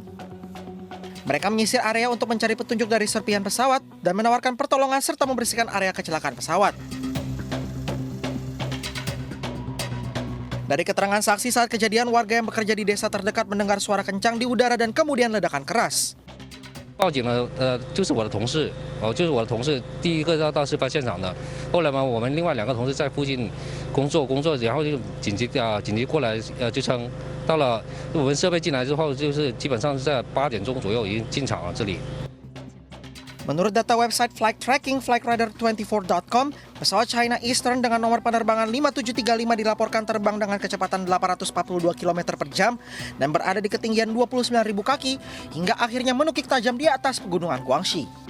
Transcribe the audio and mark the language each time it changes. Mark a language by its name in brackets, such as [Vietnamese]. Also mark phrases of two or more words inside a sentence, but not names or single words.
[Indonesian] Mereka menyisir area untuk mencari petunjuk dari serpihan pesawat dan menawarkan pertolongan serta membersihkan area kecelakaan pesawat. Dari keterangan saksi saat kejadian, warga yang bekerja di desa terdekat mendengar suara kencang di udara dan kemudian ledakan keras. [Chinese] 报警了，就是我的同事，就是我的同事第一个到事发现场的。后来嘛，我们另外2个同事在附近工作，然后就紧急过来支撑。到了我们设备进来之后，就是基本上是在8点钟左右已经进场了这里。 [Indonesian] Menurut data website [English] flight tracking [Indonesian] flightradar24.com, pesawat China Eastern dengan nomor penerbangan 5735 dilaporkan terbang dengan kecepatan 842 km per jam dan berada di ketinggian 29.000 kaki hingga akhirnya menukik tajam di atas Pegunungan Guangxi.